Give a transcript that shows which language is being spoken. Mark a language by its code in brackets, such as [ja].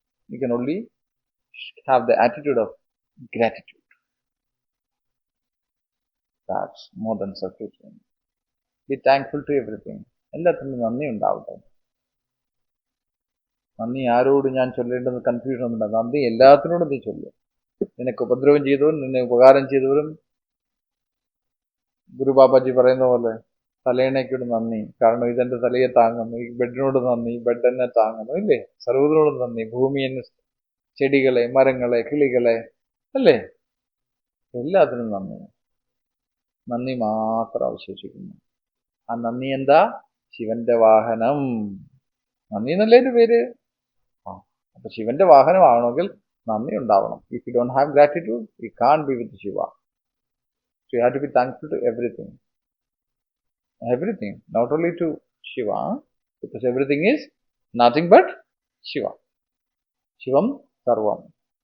[en] You can only have the attitude of gratitude. That's more than sufficient. Be thankful to everything. [ml] എല്ലാത്തിനും നന്ദി ഉണ്ടാവട്ടെ. നന്ദി ആരോട് ഞാൻ ചൊല്ലേണ്ടെന്ന് കൺഫ്യൂഷൻ ഒന്നുമില്ല. നന്ദി എല്ലാത്തിനോടും നീ ചൊല്ലുക. നിനക്ക് ഉപദ്രവം ചെയ്തവരും നിന്നെ ഉപകാരം ചെയ്തവരും ഗുരുബാബാജി പറയുന്ന പോലെ തലയിണയ്ക്കോട് നന്ദി, കാരണം ഇതെന്റെ തലയെ താങ്ങുന്നു. ഈ ബെഡിനോട് നന്ദി, ബെഡ് എന്നെ താങ്ങുന്നു. ഇല്ലേ? സർവ്വതിനോട് നന്ദി. ഭൂമി എന്നെ, ചെടികളെ, മരങ്ങളെ, കിളികളെ, അല്ലേ? എല്ലാത്തിനും നന്ദി. നന്ദി മാത്രം അവശേഷിക്കുന്നു. ആ നന്ദി എന്താ? ശിവന്റെ വാഹനം. നന്ദി എന്നല്ലേ ഒരു പേര്. അപ്പൊ ശിവന്റെ വാഹനമാകണമെങ്കിൽ നന്ദി ഉണ്ടാവണം. [en] If you don't have gratitude you can't be with Shiva. So you have to be thankful to everything. Everything, not only to Shiva, because everything is nothing but Shiva. Shivam Sarvam.